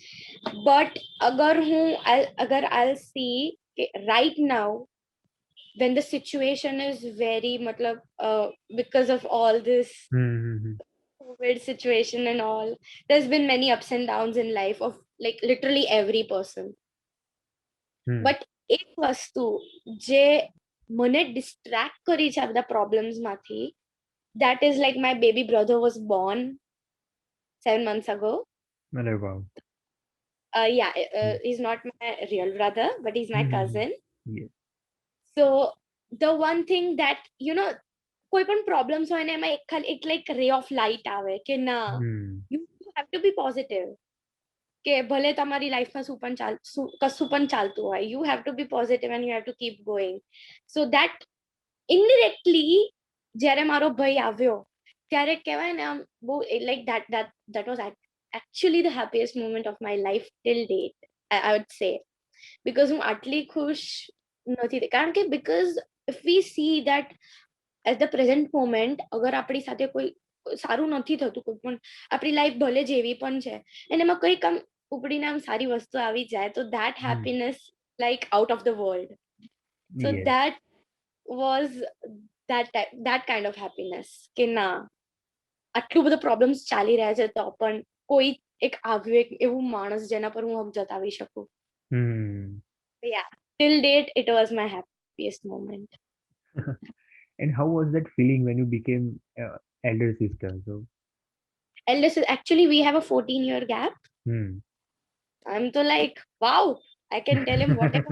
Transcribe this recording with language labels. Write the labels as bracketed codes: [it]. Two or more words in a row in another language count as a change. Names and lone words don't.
[en] But agar I'll see right now when the situation is very matlab because of all this Hmm. COVID situation and all, there's been many ups and downs in life of like literally every person. Hmm. But [gu] એક વસ્તુ જે મને [en] distract [gu] કરી છે આ બધા [en] problems માંથી, that is like my baby brother was born 7 months ago. [hi] अरे वाह. [en] Yeah, Hmm. he's not my real brother, but he's my Hmm. cousin. Yes. So the one thing that, you know, [gu] કોઈ પણ problems હોય ને એમાં એક like [en] ray of light [gu] આવે કે ના, Hmm. [en] you have to be positive. [gu] કે ભલે તમારી લાઈફમાં કશું પણ ચાલતું હોય, [en] you have to be positive and you have to keep going. So that indirectly [gu] જ્યારે મારો ભાઈ આવ્યો ત્યારે કહેવાય ને આમ બહુ [en] like that was actually the happiest moment of my life till date, I would say. [gu] Because હું આટલી ખુશ નથી કારણ કે [en] because if we see that at the present moment [gu] અગર આપણી સાથે કોઈ સારું નથી થતું, કોઈ પણ આપણી લાઈફ ભલે જેવી પણ છે અને એમાં કંઈક આમ ઉપડીને આમ સારી વસ્તુ આવી જાય તો that Hmm. [en] happiness like out of the world. So Yes. that was that kind of happiness [gu] કે ના આટલું બધું પ્રોબ્લેમ્સ ચાલી રહ્યા છે તો પણ કોઈ એક આવ્યું એક એવું માણસ જેના પર હું હક જતાવી શકું. Hmm. [en] Yeah, till date it was my happiest moment. And how was that feeling when you became elder sister? So. And this is actually we have a 14-year gap. Hmm. I'm so like, wow, I can tell him whatever.